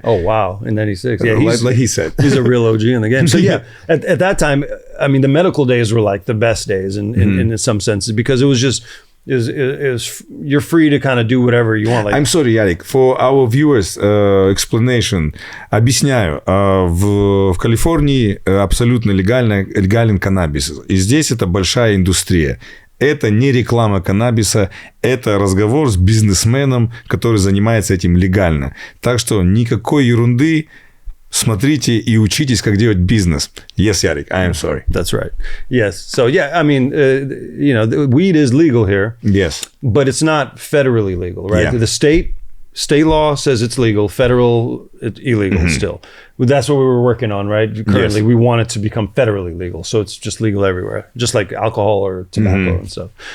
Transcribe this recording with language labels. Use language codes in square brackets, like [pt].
[en] Oh, wow, in 96. Yeah, like he said. He's a real OG in the game. So yeah, at that time, I mean, the medical days were like the best days in some senses, because it was just, you're free to kind of do whatever you want. Like, I'm sorry, Yarik, for our viewers, explanation. [ru] Объясняю. В Калифорнии абсолютно легален каннабис. И здесь это большая индустрия. Это не реклама каннабиса, это разговор с бизнесменом, который занимается этим легально. Так что никакой ерунды. Смотрите и учитесь, как делать бизнес. [en] Yes, Yarik, I am sorry. That's right. Yes. So, yeah, I mean, you know, the weed is legal here. Yes. But it's not federally legal, right? Yeah. The state law says it's legal. Federal, it's illegal still. That's what we were working on, right? Currently, we want it to become federally legal. So it's just legal everywhere, just like alcohol or tobacco and stuff.